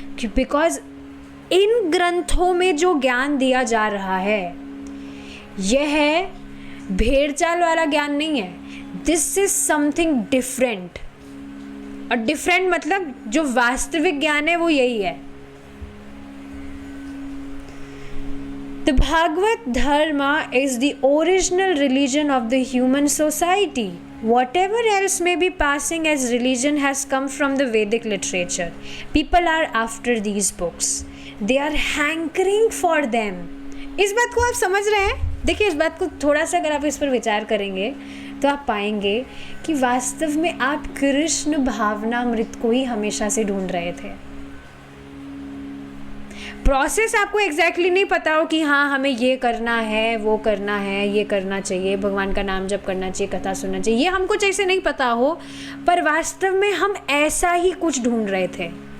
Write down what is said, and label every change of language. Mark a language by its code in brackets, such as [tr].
[hi] Because in ग्रंथों में जो ज्ञान दिया जा रहा है, यह भेड़ चाल वाला ज्ञान नहीं है। [en] This is something different. [hi] और डिफरेंट मतलब जो वास्तविक ज्ञान है वो यही है। [en] The Bhagavad Dharma is the original religion of the human society. Whatever else may be passing as religion has come from the Vedic literature. People are after these books. They are hankering for them. [hi] इस बात को आप समझ रहे हैं? देखिए, इस बात को थोड़ा सा अगर आप इस पर विचार करेंगे तो आप पाएंगे कि वास्तव में आप कृष्ण भावनामृत को ही हमेशा से ढूंढ रहे थे। प्रोसेस आपको एग्जैक्टली नहीं पता हो कि हाँ हमें ये करना है, वो करना है, ये करना चाहिए, भगवान का नाम जप करना चाहिए, कथा सुनना चाहिए, ये हमको जैसे नहीं पता हो, पर वास्तव में हम ऐसा ही कुछ ढूंढ रहे थे।